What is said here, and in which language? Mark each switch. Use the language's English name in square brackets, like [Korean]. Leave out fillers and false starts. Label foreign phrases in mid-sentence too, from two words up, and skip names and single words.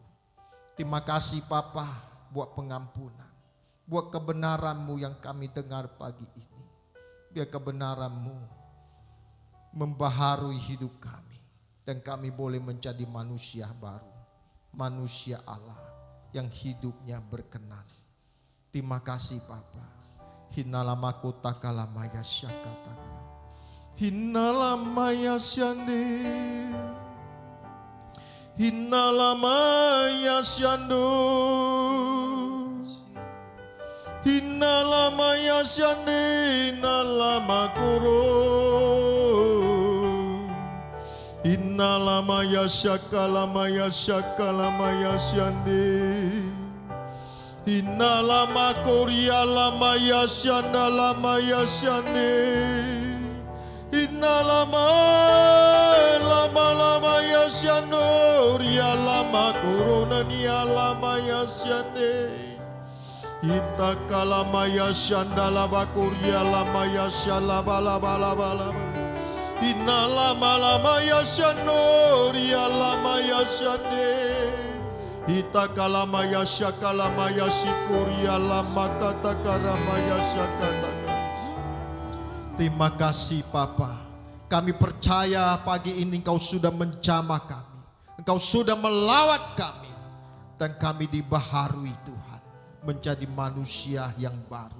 [Indonesian] Terima kasih Bapa buat pengampunan, buat kebenaran-Mu yang kami dengar pagi ini. Biar kebenaran-Mu membaharui hidup kami dan kami boleh menjadi manusia baru, manusia Allah yang hidupnya berkenan. Terima kasih Bapa. Hinalamaku takalamaya syakata. Hinalamaya syande, hinalamaya syando, hinalamaya syande, hinalamakoro, hinalamaya syakalamaya syakalamaya syande, hinalamakoria lamaya syanda lamaya syande. Inalama lama ya syanur ya lama corona nia lama ya syande. Ita kalama ya syandala bakuria lama ya syalaba laba laba laba. Inalama lama ya syanur ya lama ya syande. Ita kalama ya syakalama ya sikuria lama kata karama ya syakata. Terima kasih Bapa. Kami percaya pagi ini Engkau sudah menjamah kami. Engkau sudah melawat kami. Dan kami dibaharui Tuhan. Menjadi manusia yang baru.